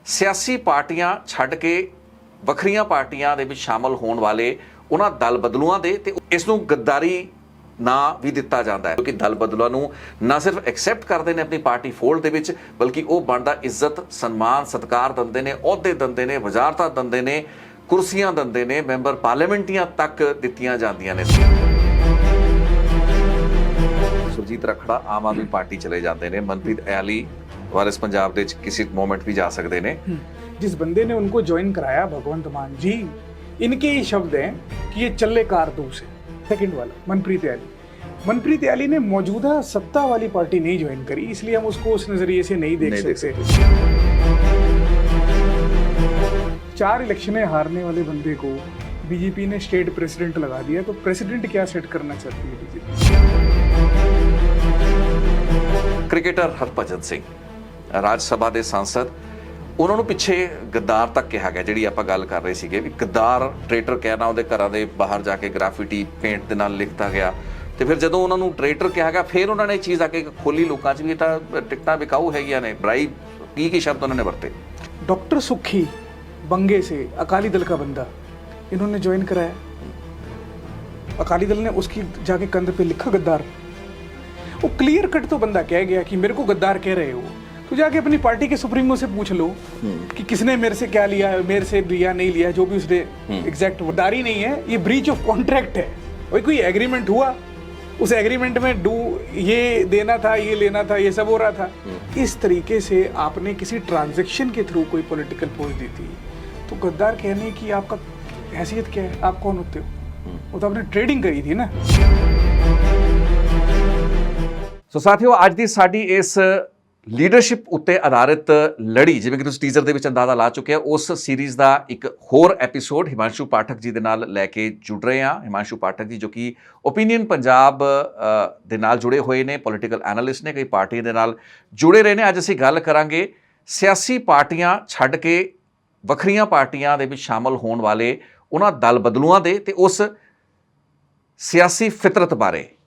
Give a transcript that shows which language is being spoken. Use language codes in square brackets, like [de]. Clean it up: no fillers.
[pa] ਸਿਆਸੀ ਪਾਰਟੀਆਂ ਛੱਡ ਕੇ ਵੱਖਰੀਆਂ ਪਾਰਟੀਆਂ ਦੇ ਵਿੱਚ ਸ਼ਾਮਲ ਹੋਣ ਵਾਲੇ ਉਹਨਾਂ ਦਲ ਬਦਲੂਆਂ ਦੇ ਤੇ ਇਸ ਨੂੰ ਗੱਦਾਰੀ ਨਾ ਵੀ ਦਿੱਤਾ ਜਾਂਦਾ ਹੈ ਕਿਉਂਕਿ ਦਲ ਬਦਲੂਆਂ ਨੂੰ ਨਾ ਸਿਰਫ ਐਕਸੈਪਟ ਕਰਦੇ ਨੇ ਆਪਣੀ ਪਾਰਟੀ ਫੋਲਡ ਦੇ ਵਿੱਚ ਬਲਕਿ ਉਹ ਬਣਦਾ ਇੱਜ਼ਤ ਸਨਮਾਨ ਸਤਿਕਾਰ ਦਿੰਦੇ ਨੇ ਅਹੁਦੇ ਦਿੰਦੇ ਨੇ ਵਜ਼ਾਰਤਾਂ ਦਿੰਦੇ ਨੇ ਕੁਰਸੀਆਂ ਦਿੰਦੇ ਨੇ ਮੈਂਬਰ ਪਾਰਲੀਮੈਂਟੀਆਂ ਤੱਕ ਦਿੱਤੀਆਂ ਜਾਂਦੀਆਂ ਨੇ। ਸੁਰਜੀਤ ਰੱਖੜਾ ਆਮ ਆਦਮੀ ਪਾर्टी [hi] चले जाते हैं, मनप्रीत अयाली वारिस पंजाब दे किसी मोमेंट भी जा सकते हैं। जिस बंदे ने उनको ज्वाइन कराया भगवंत मान जी, इनके ही शब्द हैं कि ये चले कारतूस है। सेकंड वाला मनप्रीत अयाली ने मौजूदा सत्ता वाली पार्टी नहीं ज्वाइन करी, इसलिए हम उसको उस नजरिए से नहीं देख सकते। 4 इलेक्शनें हारने वाले बंदे को बीजेपी ने स्टेट प्रेसिडेंट लगा दिया, तो प्रेसिडेंट क्या सेट करना चाहती है बीजेपी? क्रिकेटर हरभजन सिंह [pa] ਰਾਜ ਸਭਾ ਦੇ सांसद ਉਹਨਾਂ ਨੂੰ ਪਿੱਛੇ ਗੱਦਾਰ ਤੱਕ ਕਿਹਾ ਗਿਆ। ਜਿਹੜੀ ਆਪਾਂ ਗੱਲ ਕਰ ਰਹੇ ਸੀਗੇ ਵੀ ਗੱਦਾਰ ਟ੍ਰੇਟਰ ਕਹਿਣਾ, ਉਹਦੇ ਘਰਾਂ ਦੇ ਬਾਹਰ ਜਾ ਕੇ ਗ੍ਰਾਫਿਟੀ ਪੇਂਟ ਦੇ ਨਾਲ ਲਿਖਤਾ ਗਿਆ ਤੇ ਫਿਰ ਜਦੋਂ ਉਹਨਾਂ ਨੂੰ ਟ੍ਰੇਟਰ ਕਿਹਾ ਗਿਆ ਫਿਰ ਉਹਨਾਂ ਨੇ ਇਹ ਚੀਜ਼ ਆ ਕੇ ਖੋਲੀ ਲੋਕਾਂ 'ਚ ਵੀ ਇਹ ਤਾਂ ਟਿਕਟਾਂ ਵਿਕਾਊ ਹੈਗੀਆਂ ਨੇ, ਬਰਾਈਬ ਕੀ ਸ਼ਬਦ ਉਹਨਾਂ ਨੇ ਵਰਤੇ। [hi] डॉक्टर सुखी बंगे से अकाली दल का बंदा इन्होंने ज्वाइन कराया, अकाली दल ने उसकी जाके कंध पे लिखा गद्दार। वो क्लियर कट तो बंदा कह गया कि मेरे को गद्दार कह रहे हो, तो जाके अपनी पार्टी के सुप्रीमो से पूछ लो कि किसने मेरे से क्या लिया, मेरे से लिया नहीं लिया, जो भी उसने एग्जैक्ट गद्दारी नहीं है, ये ब्रीच ऑफ कॉन्ट्रैक्ट है। वही कोई एग्रीमेंट हुआ, उस एग्रीमेंट में ये देना था, ये लेना था, ये सब हो रहा था। इस तरीके से आपने किसी ट्रांजैक्शन के थ्रू कोई पॉलिटिकल पोस्ट दी थी, तो गद्दार कहने की आपका हैसियत क्या है? आप कौन होते हो? वो तो आपने ट्रेडिंग करी थी ना। [pa] ਸੋ ਸਾਥੀਓ, ਅੱਜ ਦੀ ਸਾਡੀ ਇਸ ਲੀਡਰਸ਼ਿਪ ਉੱਤੇ ਆਧਾਰਿਤ ਲੜੀ, ਜਿਵੇਂ ਕਿ ਤੁਸੀਂ ਟੀਜ਼ਰ ਦੇ ਵਿੱਚ ਅੰਦਾਜ਼ਾ ਲਾ ਚੁੱਕੇ ਹੋ, ਉਸ ਸੀਰੀਜ਼ ਦਾ ਇੱਕ ਹੋਰ ਐਪੀਸੋਡ ਹਿਮਾਂਸ਼ੂ ਪਾਠਕ ਜੀ ਦੇ ਨਾਲ ਲੈ ਕੇ ਜੁੜ ਰਹੇ ਹਾਂ। ਹਿਮਾਂਸ਼ੂ ਪਾਠਕ ਜੀ ਜੋ ਕਿ ਓਪੀਨੀਅਨ ਪੰਜਾਬ ਦੇ ਨਾਲ ਜੁੜੇ ਹੋਏ ਨੇ, ਪੋਲੀਟੀਕਲ ਐਨਾਲਿਸਟ ਨੇ, ਕਈ ਪਾਰਟੀਆਂ ਦੇ ਨਾਲ ਜੁੜੇ ਰਹੇ ਨੇ। ਅੱਜ ਅਸੀਂ ਗੱਲ ਕਰਾਂਗੇ ਸਿਆਸੀ ਪਾਰਟੀਆਂ ਛੱਡ ਕੇ ਵੱਖਰੀਆਂ ਪਾਰਟੀਆਂ ਦੇ ਵਿੱਚ ਸ਼ਾਮਲ ਹੋਣ ਵਾਲੇ ਉਹਨਾਂ ਦਲ ਬਦਲੂਆਂ ਦੇ ਤੇ ਉਸ ਸਿਆਸੀ ਫਿਤਰਤ ਬਾਰੇ।